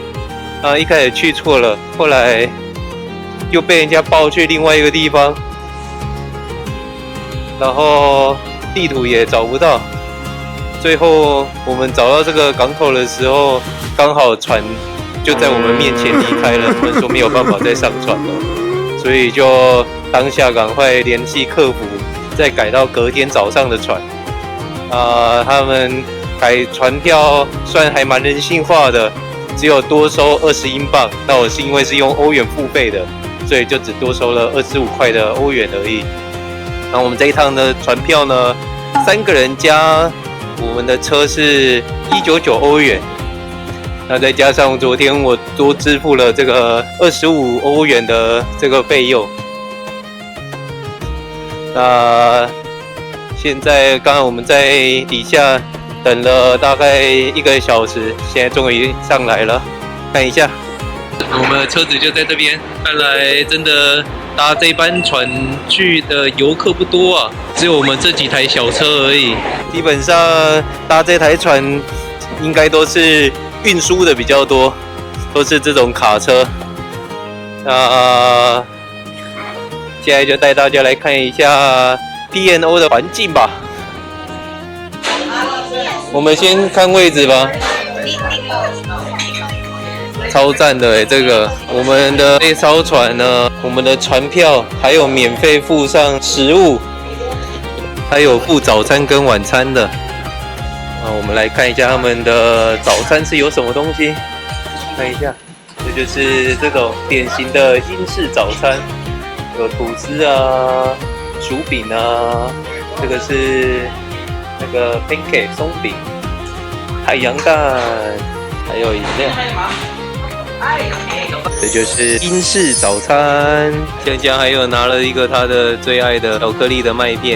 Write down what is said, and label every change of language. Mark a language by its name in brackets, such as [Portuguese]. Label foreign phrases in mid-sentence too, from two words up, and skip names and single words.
[Chinese] 一開始去錯了，後來又被人家報去另外一個地方，然後地圖也找不到。最後我們找到這個港口的時候，剛好船就在我們面前離開了，我們說沒有辦法再上船了，所以就當下趕快聯繫客服，再改到隔天早上的船。他們改船票算還蠻人性化的，只有多收20英鎊。那我是因為是用歐元付費的，所以就只多收了25塊的歐元而已。那我們這一趟的船票呢，3個人加我們的車是199歐元。那再加上昨天我多支付了這個25歐元的這個費用。那現在剛剛我們在底下等了大概1個小時，現在終於上來了，看一下，我們的車子就在這邊。看來真的搭這班船去的遊客不多啊，只有我們這幾台小車而已。基本上搭這台船應該都是運輸的比較多，都是這種卡車。那現在就帶大家來看一下 P&O 的環境吧。我們先看位置吧。超讚的這個我們的這艘船呢，我們的船票還有免費附上食物，還有附早餐跟晚餐的。我們來看一下他們的早餐是有什麼東西，看一下，這就是這種典型的英式早餐，有吐司啊、薯餅啊，這個是那個 pancake 鬆餅、太陽蛋，還有飲料。這就是英式早餐。江江還有拿了一個他的最愛的巧克力的麥片。